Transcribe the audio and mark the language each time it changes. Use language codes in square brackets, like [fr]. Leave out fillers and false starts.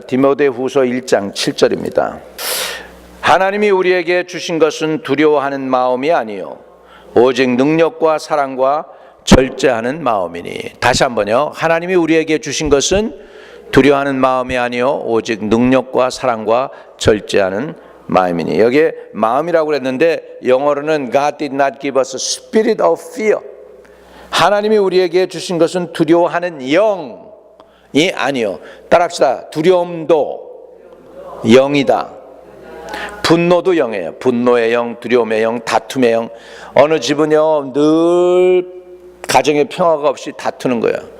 [ko] 디모데후서 1장 7절입니다. 하나님이 우리에게 주신 것은 두려워하는 마음이 아니요 오직 능력과 사랑과 절제하는 마음이니. 다시 한번요. 하나님이 우리에게 주신 것은 두려워하는 마음이 아니요 오직 능력과 사랑과 절제하는 마음이니. 여기에 마음이라고 그랬는데 영어로는 [en] God did not give us a spirit of fear. [ko] 하나님이 우리에게 주신 것은 두려워하는 영이 아니요. 따라합시다. 두려움도 영이다. 분노도 영이에요. 분노의 영, 두려움의 영, 다툼의 영. 어느 집은요 늘 가정에 평화가 없이 다투는 거예요.